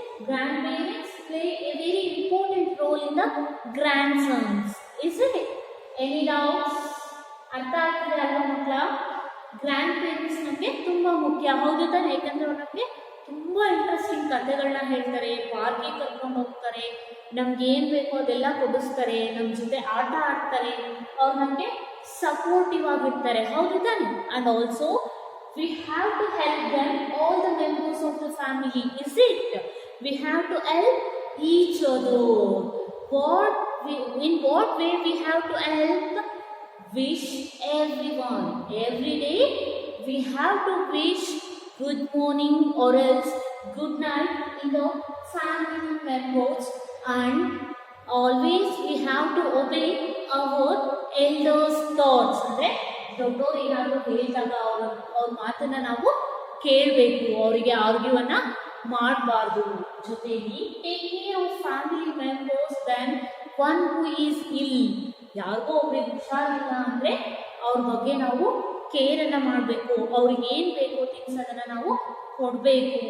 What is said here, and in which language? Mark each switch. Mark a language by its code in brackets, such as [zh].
[en] Grandparents play a very important role in the grandsons, isn't it? Any doubts? [kn] ಅರ್ಥ ಆಗ್ತಿದೆ ಅಲ್ವಾ ಮಕ್ಕಳ? Grand parents ನಮಗೆ ತುಂಬ ಮುಖ್ಯ, ಹೌದು ತಾನೆ? ಯಾಕಂದ್ರೆ ಅವ್ರು ನಮಗೆ ತುಂಬ ಇಂಟ್ರೆಸ್ಟಿಂಗ್ ಕಥೆಗಳನ್ನ ಹೇಳ್ತಾರೆ, ಪಾರ್ಕಿಗೆ ಕರ್ಕೊಂಡು ಹೋಗ್ತಾರೆ, ನಮ್ಗೆ ಏನು ಬೇಕೋ ಅದೆಲ್ಲ ಕೊಡಿಸ್ತಾರೆ, ನಮ್ಮ ಜೊತೆ ಆಟ ಆಡ್ತಾರೆ, ಅವ್ರು ನಮಗೆ ಸಪೋರ್ಟಿವ್ ಆಗಿರ್ತಾರೆ, ಹೌದು ತಾನೆ? [en] And also we have to help them, all the members of the family, is it? We have to help each other. In what way we have to help? Wish everyone. Every day we have to wish good morning or else good night in the family members, and always we have to obey our elders' thoughts. [kn] ಅಂದರೆ ದೊಡ್ಡವರು ಏನಾದರೂ ಹೇಳಿದಾಗ ಅವ್ರ ಮಾತನ್ನ ನಾವು ಕೇಳಬೇಕು, ಅವರಿಗೆ ಆರ್ಗ್ಯೂವನ್ನ ಮಾಡಬಾರ್ದು. ಜೊತೆಗೆ [en] Take care of family members then one who is ill. [kn] ಯಾರಿಗೋ ಒಬ್ರಿಗೆ ಹುಷಾರಿಲ್ಲ ಅಂದರೆ ಅವ್ರ ಬಗ್ಗೆ ನಾವು ಕೇರನ್ನು ಮಾಡಬೇಕು, ಅವ್ರಿಗೆ ಏನು ಬೇಕೋ ಥಿಂಗ್ಸ್ ಅದನ್ನು ನಾವು ಕೊಡಬೇಕು.